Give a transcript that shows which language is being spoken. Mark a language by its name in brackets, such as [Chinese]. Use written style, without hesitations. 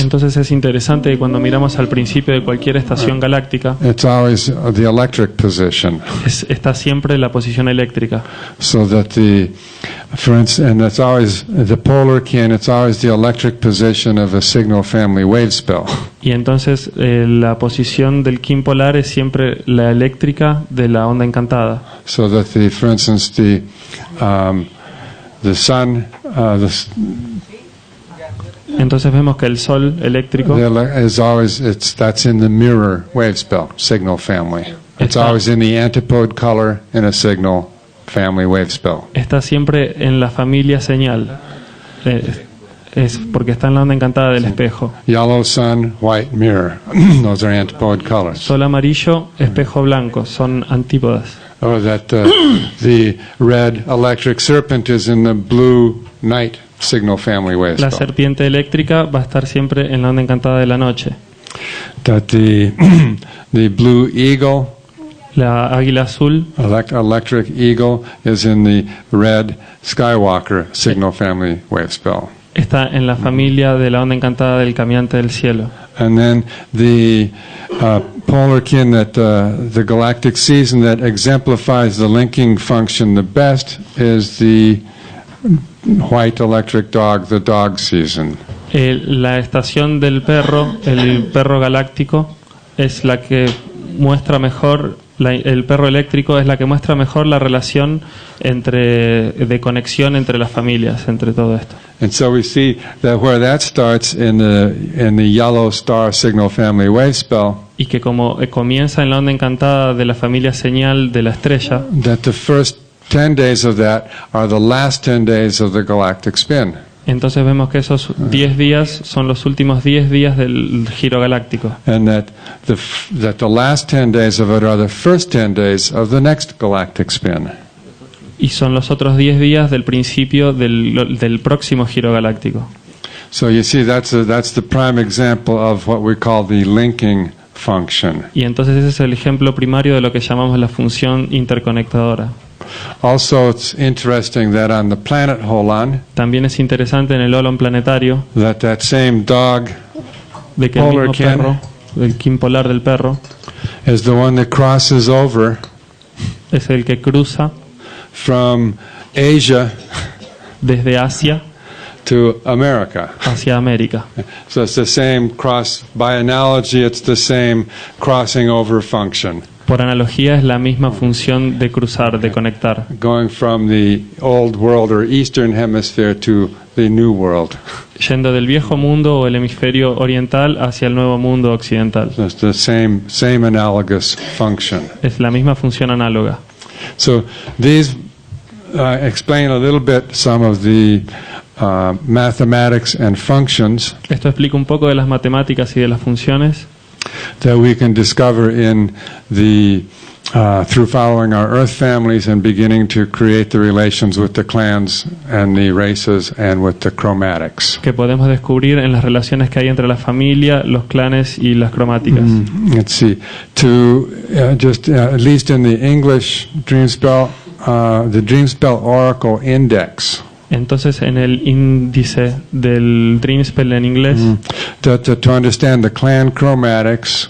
[Spanish] entonces es interesante que cuando miramos al principio de cualquier estación galáctica, [English] it's always the electric position. [Spanish] Está siempre la posición eléctrica. [English] So that for instance, and that's always the polar kin. It's always the electric position of a signal family wave spell. [Spanish] Y entonces la posición del kin polar es siempre la eléctrica de la onda encantada. [English] So that for instance, the sun, [Spanish] entonces vemos que el sol eléctrico [English] is always that's in the mirror wave spell signal family. It's always in the antipode color in a signal family wave spell. [Spanish] Está siempre en la familia señal. Es porque está en la onda encantada del espejo. [English] Yellow sun, white mirror. Those are antipode colors. [Spanish] Sol amarillo, espejo blanco, son antípodas. [English] Or that the red electric serpent is in the blue night signal family wave spell. [Spanish] La serpiente eléctrica va a estar siempre en la onda encantada de la noche. [English] That the blue eagle, [Spanish] la águila azul, [English] electric eagle, is in the red Skywalker signal family wave spell. [Spanish] Está en la familia de la onda encantada del caminante del cielo. [English] And then the polar kin, that the galactic season that exemplifies the linking function the best, is the white electric dog, the dog season. [Spanish] La estación del perro, el perro galáctico, es la que muestra mejor. El perro eléctrico es la que muestra mejor la relación de conexión entre las familias, entre todo esto. [English] And so we see that where that starts in the yellow star signal family wave spell. [Spanish] Y que como comienza en la onda encantada de la familia señal de la estrella. [English] That the first 10 days of that are the last 10 days of the galactic spin. [Spanish] Entonces vemos que esos 10 días son los últimos 10 días del giro galáctico. [English] And that the last 10 days of it are the first 10 days of the next galactic spin. [Spanish] Y son los otros 10 días del principio del próximo giro galáctico. [English] So you see, that's the prime example of what we call the linking function. [Spanish] Y entonces ese es el ejemplo primario de lo que llamamos la función interconectadora. [English] Also, it's interesting that on the planet Holon, [Spanish] También es interesante en el holon planetario [English] that same dog [Spanish] de que el [English] Polar [Spanish] mismo [English] kin. [Spanish] perro, el kin polar del perro, [English] is the one that crosses over [Spanish] es el que cruza [English] from Asia [Spanish] desde Asia [English] to America. [Spanish] hacia América. [English] So it's the same cross, by analogy, it's the same crossing over function, [Spanish] Por analogía es la misma función de cruzar, de conectar, [English] going from the old world or eastern hemisphere to the new world. [Spanish] yendo del viejo mundo o el hemisferio oriental hacia el nuevo mundo occidental. [English] So it's the same analogous function. [Spanish] Es la misma función análoga. [English] So these explain a little bit some of the mathematics and functions [Spanish] Esto explica un poco de las matemáticas y de las funciones [English] that we can discover in the through following our Earth families and beginning to create the relations with the clans and the races and with the chromatics. [Spanish] que podemos descubrir en las relaciones que hay entre la familia, los clanes y las cromáticas. [English] Let's see. To just at least in the English Dreamspell, the Dreamspell Oracle Index. [Spanish] Entonces, en el índice del Dreamspell en inglés, [English] To understand the clan chromatics,